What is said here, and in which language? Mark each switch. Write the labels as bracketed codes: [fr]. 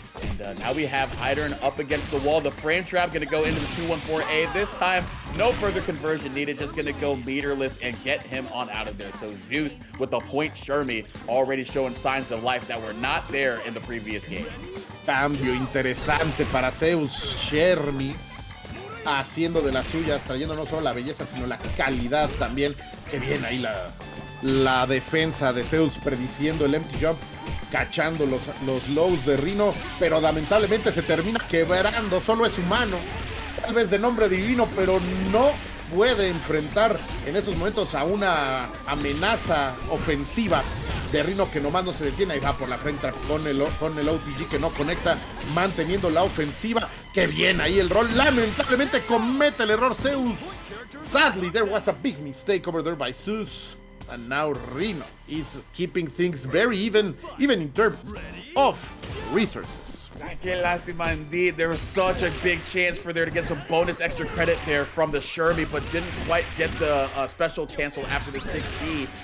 [en] And now we have Heidern up against the wall. The frame trap gonna go into the 214A. This time, no further conversion needed, just gonna go meterless and get him on out of there. So ZEUS with the point Shermie already showing signs of life that were not there in the previous game. [es] Cambio interesante para ZEUS. Shermie haciendo de las suyas, trayendo no solo la belleza, sino la calidad también. Que bien ahí la defensa de ZEUS prediciendo el empty jump, cachando los lows de Rino, pero lamentablemente se termina quebrando. Solo es humano, tal vez de nombre divino, pero no puede enfrentar en estos momentos a una amenaza ofensiva de Rino que nomás no se detiene. Y va por la frente con el OTG que no conecta, manteniendo la ofensiva. Que bien ahí el rol. Lamentablemente comete el error ZEUS. [en] Sadly, there was a big mistake over there by ZEUS. And now Rino is keeping things very even in terms of resources. [es] Qué lástima [en] indeed. There was such a big chance for there to get some bonus extra credit there from the Shermie, but didn't quite get the special cancel after the 6B.